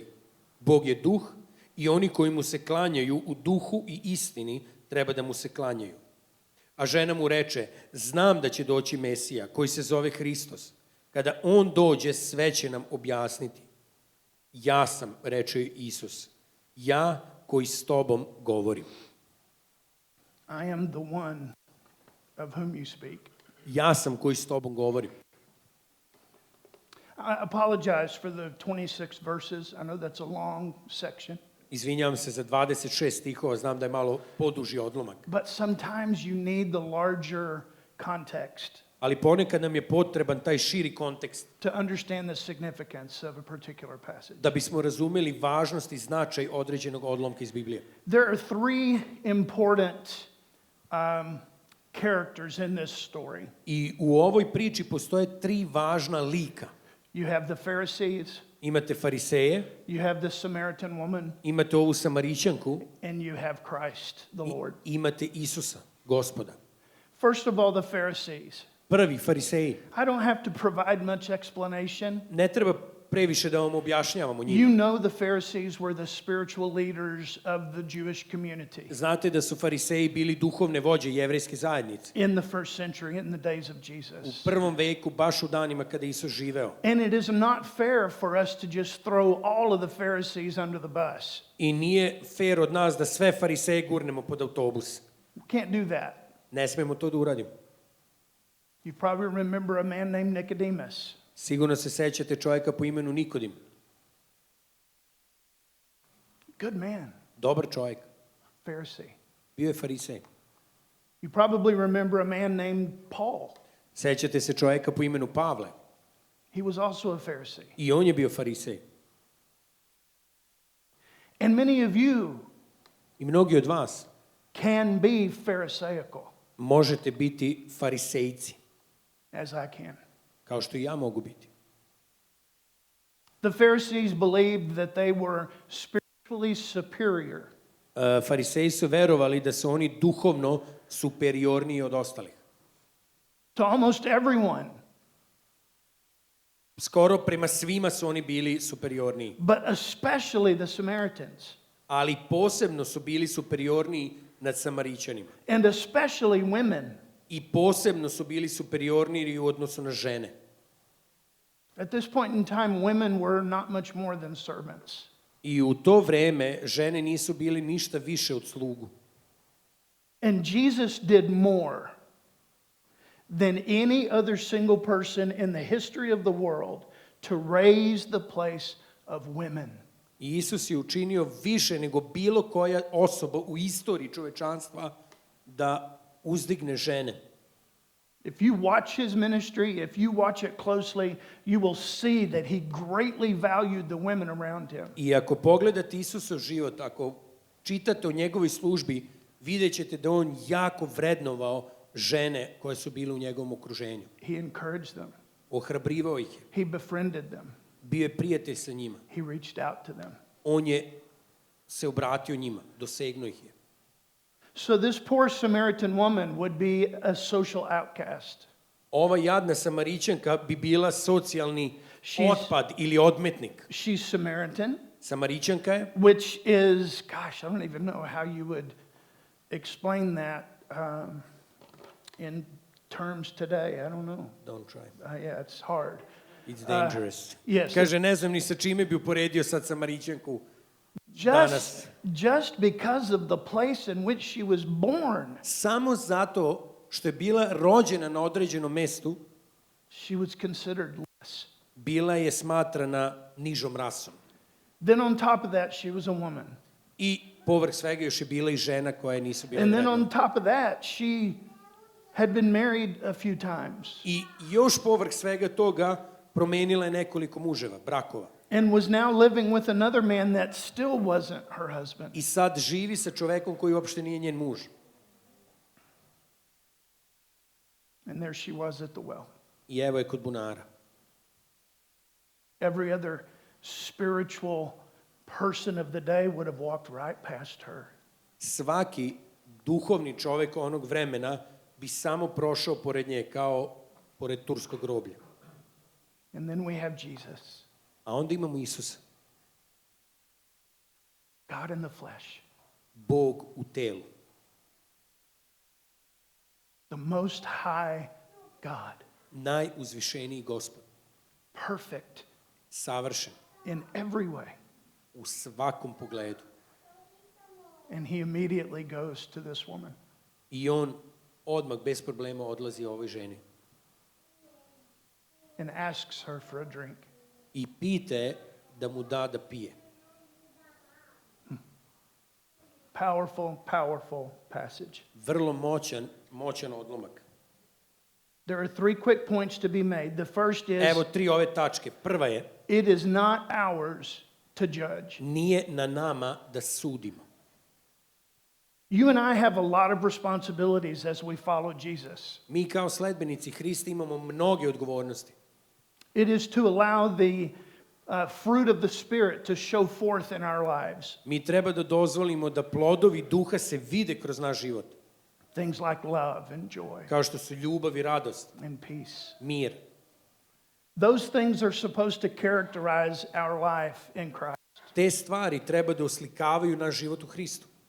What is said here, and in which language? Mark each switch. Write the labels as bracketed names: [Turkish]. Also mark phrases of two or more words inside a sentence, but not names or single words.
[Serbian] Bog je duh i oni koji mu se klanjaju u duhu i istini treba da mu se klanjaju. A žena mu reče, znam da će doći Mesija, koji se zove Hristos. Kada on dođe, sve će nam objasniti. Ja sam, reče Isus, ja koji s tobom govorim. [English] I am the one of whom you speak. [Serbian] Ja sam koji s tobom govorim. [English] I apologize for the 26 verses. I know that's a long section. [Serbian] Izvinjavam se za 26 stihova, znam da je malo poduži odlomak. [English] But sometimes you need the larger context [Serbian] Ali ponekad nam je potreban taj širi kontekst [English] to understand the significance of a particular passage. [Serbian] da bismo razumeli važnost i značaj određenog odlomka iz Biblije. [English] There are 3 important characters in this story. [Serbian] I u ovoj priči postoje 3 važna lika. [English] You have the Pharisees, [Serbian] Imate fariseje, [English] you have the Samaritan woman, [Serbian] imate ovu Samarićanku [English] and you have Christ, the Lord. [Serbian] i imate Isusa, Gospoda. [English] First of all, the Pharisees. [Serbian] Prvi, fariseji. [English] I don't have to provide much explanation. [Serbian] Ne treba previše da vam objašnjavamo njih. [English] You know the Pharisees were the spiritual leaders of the Jewish community [Serbian] Znate da su fariseji bili duhovne vođe jevrejske zajednice. [English] in the first century, in the days of [Serbian] U [English] Jesus. [Serbian] prvom veku, baš u danima kada je Isus živeo. [English] And it is not fair for us to just throw all of the Pharisees under the bus. [Serbian] I nije fair od nas da sve fariseje gurnemo pod autobus. [English] We can't do that. [Serbian] Ne smemo to da uradimo. [English] You probably remember a man named Nicodemus. [Serbian] Sigurno se sećate čovjeka po imenu Nikodim. [English] Good man, [Serbian] Dobar čovjek. [English] Pharisee. [Serbian] Bio je farisej. [English] You probably remember a man named Paul. [Serbian] Sećate se čovjeka po imenu Pavle. [English] He was also a Pharisee. [Serbian] I on je bio farisej. [English] And many of you [Serbian] I mnogi od vas [English] can be Pharisaical, [Serbian] možete biti farisejci, [English] as I can. [Serbian] kao što i ja mogu biti. [English] The Pharisees believed that they were spiritually superior. [Serbian] Fariseji su verovali da su oni duhovno superiorniji od ostalih. [English] To almost everyone, [Serbian] Skoro prema svima su oni bili superiorniji. [English] but especially the Samaritans, [Serbian] Ali posebno su bili superiorniji nad Samarićanima. [English] and especially women. [Serbian] I posebno su bili superiorniji u odnosu na žene. [English] At this point in time, women were not much more than servants. [Serbian] I u to vreme žene nisu bili ništa više od slugu. [English] And Jesus did more than any other single person in the history of the world to raise the place of women. [Serbian] I Isus je učinio više nego bilo koja osoba u istoriji čovečanstva da uzdigne žene. [English] If you watch his ministry, if you watch it closely, you will see that he greatly valued the women around him. [Serbian] I ako pogledate Isusov život, ako čitate o njegovoj službi, vidjet ćete da on jako vrednovao žene koje su bile u njegovom okruženju. [English] He encouraged them. [Serbian] Ohrabrivao ih je. [English] He befriended them. [Serbian] Bio je prijatelj sa njima. [English] He reached out to them. [Serbian] On je se obratio njima, dosegnuo ih je. [English] So this poor Samaritan woman would be a social outcast. [Serbian] Ova jadna Samarićanka bi bila socijalni otpad ili odmetnik. [English] She's Samaritan, [Serbian] Samarićanka je, [English] which is, gosh, I don't even know how you would explain that in terms today. I don't know. don't try, Yeah, it's hard. it's dangerous. Yes. [Serbian] Kaže, ne znam ni sa čime bi uporedio sad Samarićanku danas. [English] Just because of the place in which she was born, [Serbian] Samo zato što je bila rođena na određenom mestu, [English] she was considered less. [Serbian] bila je smatrana nižom rasom. [English] Then on top of that, she was a woman. [Serbian] I povrh svega još je bila i žena koja nisu bile [English] And then [Serbian] vrednovane. [English] on top of that, she had been married a few times [Serbian] I još povrh svega toga promenila je nekoliko muževa, brakova. [English] and was now living with another man that still wasn't her husband. [Serbian] I sad živi sa čovekom koji uopšte nije njen muž. [English] And there she was at the well. [Serbian] I evo je kod bunara. [English] Every other spiritual person of the day would have walked right past her. [Serbian] Svaki duhovni čovek onog vremena bi samo prošao pored nje kao pored turskog groblja. [English] And then we have Jesus, [Serbian] A onda imamo Isusa, [English] God in the flesh, [Serbian] Bog u telu, [English] the most high God, [Serbian] najuzvišeniji Gospod, [English] perfect [Serbian] savršen [English] in every way. [Serbian] u svakom pogledu. [English] And he immediately goes to this woman. [Serbian] I on odmah bez problema odlazi ovoj ženi [English] And asks her for a drink. [Serbian] i pita je da mu da pije. [English] Powerful, powerful passage. [Serbian] Vrlo moćan odlomak. [English] There are three quick points to be made. The first is, [Serbian] Evo 3 ove tačke. Prva je, [English] it is not ours to judge. [Serbian] nije na nama da sudimo. [English] You and I have a lot of responsibilities as we follow Jesus. [Serbian] Mi kao sledbenici Hrista imamo mnoge odgovornosti. [English] It is to allow the fruit of the Spirit to show forth in our lives. [Serbian] Mi treba da dozvolimo da plodovi duha se vide kroz naš život. [English] Things like love and joy [Serbian] Kao što su ljubav i radost, [English] and peace. [Serbian] mir. [English] Those things are supposed to characterize our life in Christ. [Serbian] Te stvari treba da oslikavaju naš život u Hristu.